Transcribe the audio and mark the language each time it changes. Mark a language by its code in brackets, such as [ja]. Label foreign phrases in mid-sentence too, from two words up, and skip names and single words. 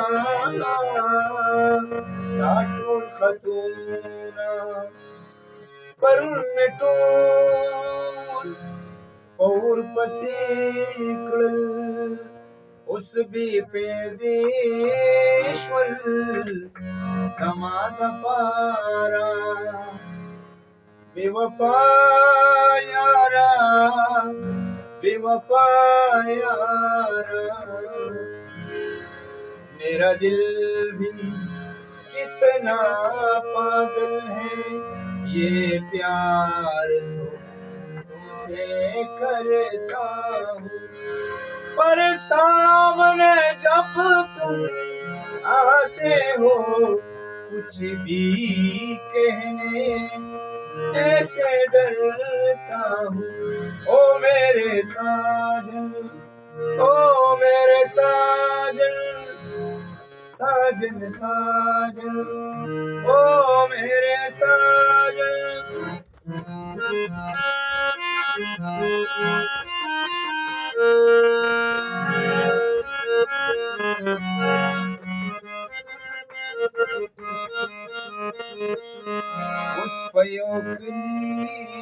[ps] ستا ټول خطونه پرون می ټول اور پسې کړل اوس بې پیدې شول زما دپاره بې وفا یاره [ur] بے وفا یارا میرا دل بھی کتنا پاگل ہے یہ پیار تو تم سے کرتا ہوں پر سامنے جب تم آتے ہو کچھ بھی کہنے ایسے ڈرتا ہوں او میرے ساجن او میرے ساجن ساجن ساجن او میرے ساجن [ps] اوس په یو کلي